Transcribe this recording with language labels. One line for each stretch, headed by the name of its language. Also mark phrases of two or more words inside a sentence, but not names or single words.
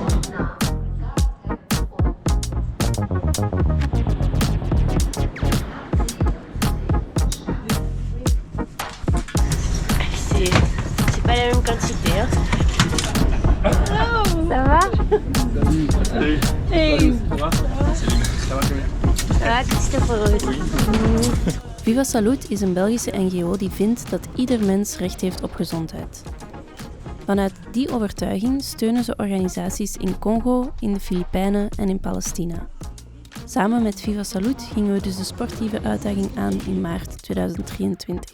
French: C'est pas la même quantité, hein? Hello. Ça va? Salut. Hey! Ça va? Salut. Ça va très bien. Ça va, Christophe?
Dutch: Viva Salud is een Belgische NGO die vindt dat ieder mens recht heeft op gezondheid. Vanuit die overtuiging steunen ze organisaties in Congo, in de Filipijnen en in Palestina. Samen met Viva Salud gingen we dus de sportieve uitdaging aan in maart 2023.